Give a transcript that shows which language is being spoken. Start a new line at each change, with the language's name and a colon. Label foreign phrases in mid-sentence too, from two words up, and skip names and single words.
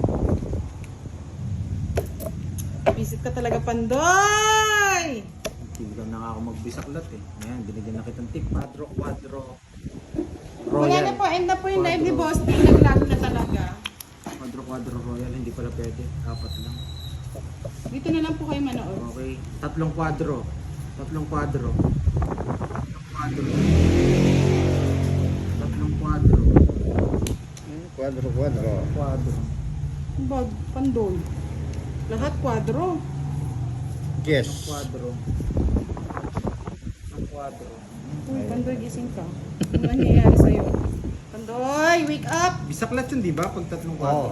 Filipino: Visit ka talaga, Pandoy! Hindi na nga ako magbisaklat eh. Ayan, binigyan na kitang tip. Quadro, quadro. Wala na po, end na po yung live ni Boss. Nag-lag na talaga. Quadro, quadro royal. Hindi pala pwede. 4 lang. Dito na lang po kayo manood. Okay. 3 quadro. 3 quadro. 3 quadro. 3 quadro. Quadro. Quadro. Bag, Pandoy. Lahat kwadro. Yes. Quadro. 3 quadro. Uy, Pandoy, gising ka. Ano nangyayari sa'yo?
English: Pandoy, wake up!
Filipino: Bisaklat yun, di ba? Pag 3 quadro.